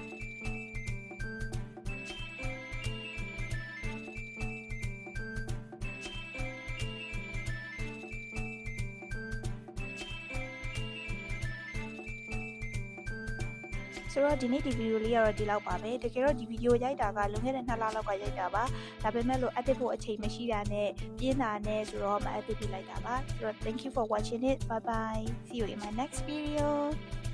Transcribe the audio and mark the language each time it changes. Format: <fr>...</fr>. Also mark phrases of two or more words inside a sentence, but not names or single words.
<my>ဆိုတော့ဒီနေ့ဒီဗီဒီယိုလေးကတော့ဒီလောက်ပါပဲတကယ်တော့ဒီဗီဒီယိုရိုက်တာကလွန်ခဲ့တဲ့2 လလောက်ကရိုက်တာပါဒါပေမဲ့လို့ edit ဖို့အချိန်မရှိတာနဲ့ပြင်းတာနဲ့ဆိုတော့မ edit ပြလိုက်တာပါဆိုတော့</my> <en>thank you for watching it bye bye see you in my next video</en>